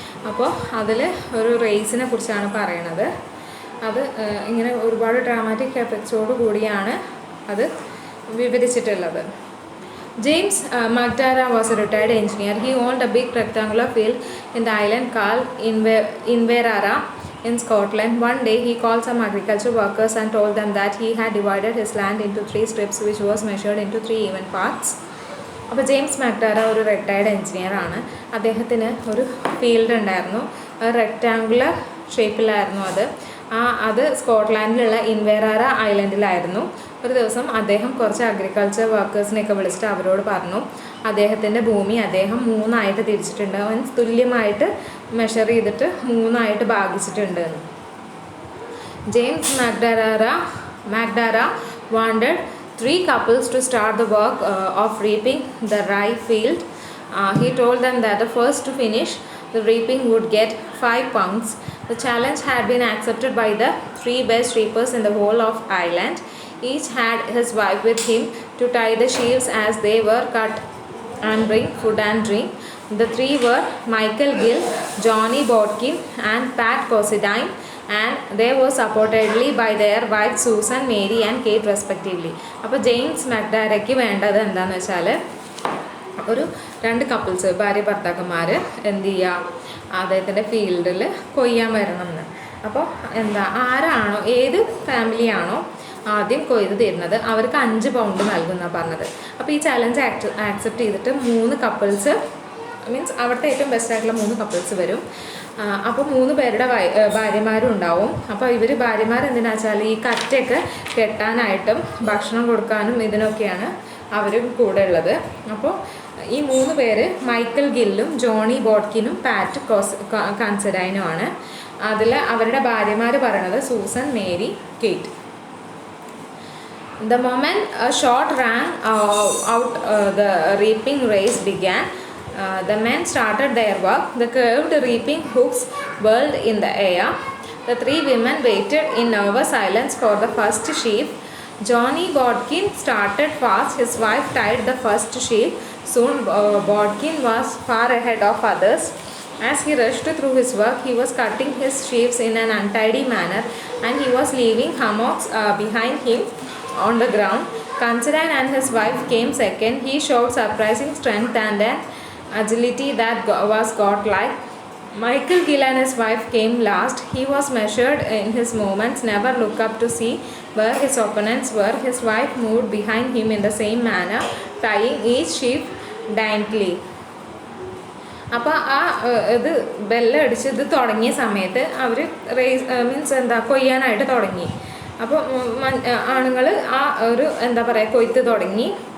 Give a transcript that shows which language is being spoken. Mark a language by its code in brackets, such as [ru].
[ml] അപ്പോൾ അതിൽ ഒരു റേസിനെ കുറിച്ചാണ് പറയണത്. അത് ഇങ്ങനെ ഒരുപാട് ഡ്രാമാറ്റിക് എഫക്ട്സോട് കൂടിയാണ് അത് വിവരിച്ചിട്ടുള്ളത്. [en] James McDara was a retired engineer. He owned a big rectangular field in the island called Inverara in Scotland. One day he called some agriculture workers and told them that he had divided his land into 3 strips which was measured into 3 even parts. [ml] അപ്പോൾ James മാക്ഡാര ഒരു retired engineer ആണ്. അദ്ദേഹത്തിന് ഒരു field ഉണ്ടായിരുന്നു, rectangular ഷേപ്പിലായിരുന്നു അത് സ്കോട്ട്ലാൻഡിലുള്ള ഇൻവേറാര ഐലൻഡിലായിരുന്നു. ഒരു ദിവസം അദ്ദേഹം കുറച്ച് അഗ്രികൾച്ചർ വർക്കേഴ്സിനെയൊക്കെ വിളിച്ചിട്ട് അവരോട് പറഞ്ഞു അദ്ദേഹത്തിൻ്റെ ഭൂമി അദ്ദേഹം 3 തിരിച്ചിട്ടുണ്ട്, അവൻ തുല്യമായിട്ട് മെഷർ ചെയ്തിട്ട് 3 ഭാഗിച്ചിട്ടുണ്ട് എന്ന്. [en] James Macdara wanted 3 couples to start the work of reaping the rye field. He told them that the first to finish the reaping would get 5 pounds. The challenge had been accepted by the 3 best reapers in the whole of Ireland. Each had his wife with him to tie the sheaves as they were cut and bring food and drink. The 3 were Michael Gill, Johnny Bodkin and Pat Considine, and they were supportedly by their wives Susan, Mary and Kate respectively. [ml] അപ്പോൾ James മാക്ഡാരയ്ക്ക് വേണ്ടത് എന്താണെന്ന് വെച്ചാൽ ഒരു 2 couples, ഭാര്യ ഭർത്താക്കന്മാർ എന്ത് ചെയ്യുക, അദ്ദേഹത്തിൻ്റെ ഫീൽഡിൽ കൊയ്യാൻ വരണം എന്ന്. അപ്പോൾ ആരാണോ ഏത് ഫാമിലിയാണോ ആദ്യം കൊയ്ത് തരുന്നത് അവർക്ക് 5 പൗണ്ട് നൽകുമെന്നാണ് പറഞ്ഞത്. അപ്പോൾ ഈ ചലഞ്ച് ആക്സെപ്റ്റ് ചെയ്തിട്ട് 3 കപ്പിൾസ്, മീൻസ് അവിടുത്തെ ഏറ്റവും ബെസ്റ്റായിട്ടുള്ള 3 കപ്പിൾസ് വരും. അപ്പോൾ 3 പേരുടെ ഭാര്യമാരും ഉണ്ടാവും. അപ്പോൾ ഇവർ ഭാര്യമാർ എന്തിനാ വെച്ചാൽ ഈ കറ്റയൊക്കെ കെട്ടാനായിട്ടും ഭക്ഷണം കൊടുക്കാനും ഇതിനൊക്കെയാണ് അവരും കൂടെ ഉള്ളത്. അപ്പോൾ ഈ 3 പേര് മൈക്കൽ ഗില്ലും ജോണി ബോഡ്കിനും പാറ്റ് കൺസിഡൈനുമാണ്. അതിൽ അവരുടെ ഭാര്യമാർ പറയണത് Susan, Mary, Kate. [en] The moment a shot rang out, the reaping race began. The men started their work. The curved reaping hooks whirled in the air. The 3 women waited in nervous silence for the first sheaf. Johnny Bodkin started fast. His wife tied the first sheaf. Soon Bodkin was far ahead of others. As he rushed through his work, he was cutting his sheaves in an untidy manner and he was leaving hummocks behind him on the ground. Considine and his wife came second. He showed surprising strength and an agility that was godlike. Michael Gill and his wife came last. He was measured in his movements, never looked up to see where his opponents were. His wife moved behind him in the same manner, tying each sheaf daintily. [ml] അപ്പോൾ ഇത് ബെല്ലടിച്ച് ഇത് തുടങ്ങിയ സമയത്ത് അവർ raise കൊയ്യാനായിട്ട് തുടങ്ങി. അപ്പോൾ ആണുങ്ങൾ ആ ഒരു കൊയ്ത്ത് തുടങ്ങി.